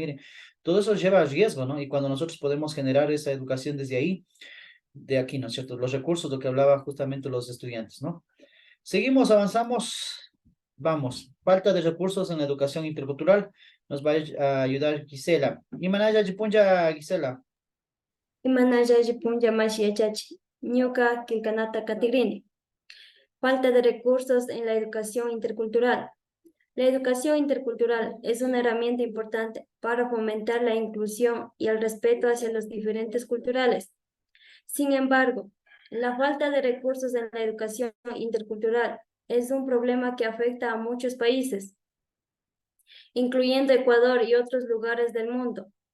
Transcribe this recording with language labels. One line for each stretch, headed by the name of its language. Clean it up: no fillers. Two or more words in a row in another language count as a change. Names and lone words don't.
Spanish: Mire, todo eso lleva a riesgo, ¿no? Y cuando nosotros podemos generar esa educación desde ahí, de aquí, ¿no es cierto? Los recursos, lo que hablaba justamente los estudiantes, ¿no? Seguimos, avanzamos, vamos. Falta de recursos en la educación intercultural. Nos va a ayudar Gisela.
Quechua: Imanaya Jipunja, Gisela. Imanaya Jipunja Mashi Yachachi, Ñuka Kilkanata Katigrini.
Spanish: Falta de recursos en la educación intercultural. La educación intercultural es una herramienta importante para fomentar la inclusión y el respeto hacia los diferentes culturales. Sin embargo, la falta de recursos en la educación intercultural es un problema que afecta a muchos países, incluyendo Ecuador y otros lugares del mundo.